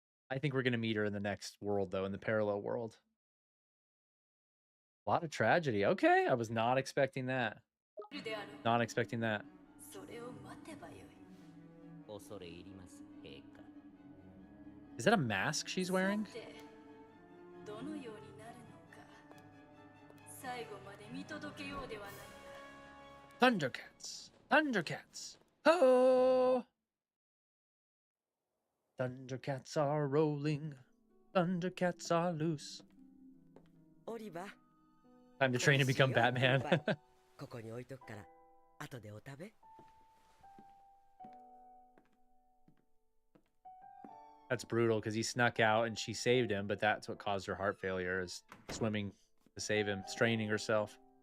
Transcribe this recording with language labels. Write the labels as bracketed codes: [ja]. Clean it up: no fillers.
[en] I think we're gonna meet her in the next world, though, in the parallel world. A lot of tragedy. Okay, I was not expecting that. [ja] いるであろう。 [en] Not expecting that. [ja] それを待てばよい。恐れ入ります陛下。 [en] Is that a mask she's wearing? [ja] さてどのようになるのか最後まで見届けようではないか。 [en] Thundercats. Thundercats. Oh. Thundercats are rolling. Thundercats are loose. [ja] オリバー [en] Time to train and become Batman. [ja] ここに置いとくから後でお食べ [en] That's brutal because he snuck out and she saved him, but that's what caused her heart failure, is swimming to save him, straining herself.